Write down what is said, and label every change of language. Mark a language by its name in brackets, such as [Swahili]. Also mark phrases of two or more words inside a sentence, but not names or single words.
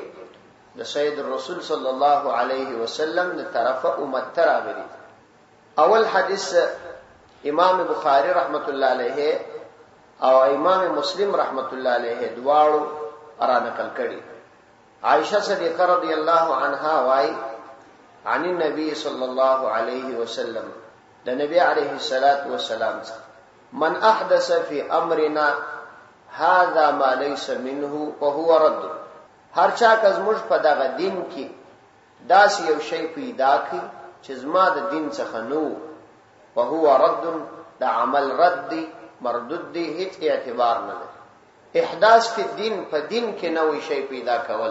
[Pashto] د سید الرسول [Arabic] صلی الله علیه وسلم [Pashto] د طرفه امت تراغلی. اول حدیث امام بخاری [Arabic] رحمت الله علیه [Pashto] او امام مسلم [Arabic] رحمت الله علیه [Pashto] دواړو را نقل کړي. [Arabic] عائشہ صدیقہ رضی الله عنها وايي عن النبي صلی الله علیه وسلم، د نبی علیه الصلاۃ والسلام من احدث فی امرنا هذا ما ليس منه وهو رد. [Pashto] هر چا که زموږ په دغه دین کې داسې یو شی پیدا کړي چې زما د دین څخه نو، [Arabic] وهو رد، [Pashto] د عمل رد دی، مردود دی، هیڅ اعتبار نه لري. [Arabic] احداث فی الدین، [Pashto] په دین کې نوې شی پیدا کول.